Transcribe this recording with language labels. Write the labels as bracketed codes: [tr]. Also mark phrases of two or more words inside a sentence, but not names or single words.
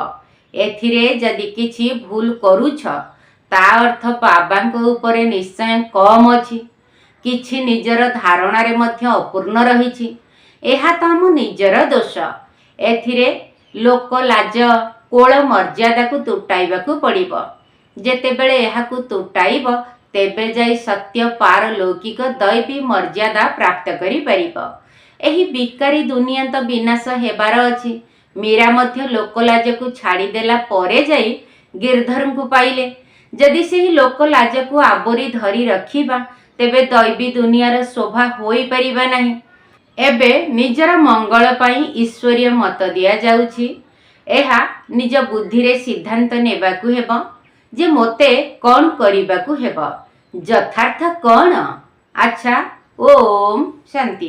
[or] ଏଥିରେ ଯଦି କିଛି ଭୁଲ କରୁଛ ତା ଅର୍ଥ ବାବାଙ୍କ ଉପରେ ନିଶ୍ଚୟ କମ ଅଛି, କିଛି ନିଜର ଧାରଣାରେ ମଧ୍ୟ ଅପୂର୍ଣ୍ଣ ରହିଛି। ଏହା ତ ଆମ ନିଜର ଦୋଷ। ଏଥିରେ ଲୋକ ଲାଜ କୁଳ ମର୍ଯ୍ୟାଦା କୁ ତୁଟାଇବାକୁ ପଡ଼ିବ। ଯେତେବେଳେ ଏହାକୁ ତୁଟାଇବ ତେବେ ଯାଇ ସତ୍ୟ ପାରଲୌକିକ ଦୈବୀ ମର୍ଯ୍ୟାଦା ପ୍ରାପ୍ତ କରି ପାରିବ। ଏହି ବିକାରୀ ଦୁନିଆ ତ ବିନାଶ ହେବାର ଅଛି। ମୀରା ମଧ୍ୟ ଲୋକଲାଜ କୁ ଛାଡ଼ି ଦେଲା ପରେ ଯାଇ ଗିରଧର କୁ ପାଇଲେ। ଯଦି ସେହି ଲୋକଲାଜ କୁ ଆବୋରି ଧରି ରଖିବା ତେବେ ଦୈବୀ ଦୁନିଆର ଶୋଭା ହୋଇ ପାରିବା ନାହିଁ। ଏବେ ନିଜର ମଙ୍ଗଳ ପାଇଁ ଈଶ୍ୱରୀୟ ମତ ଦିଆ ଯାଉଛି। ଏହା ନିଜ ବୁଦ୍ଧି ରେ ସିଦ୍ଧାନ୍ତ ନେବାକୁ ହେବ ଯେ ମୋତେ କଣ କରିବାକୁ ହେବ, ଯଥାର୍ଥ କଣ। [hi] अच्छा, ओम शांति।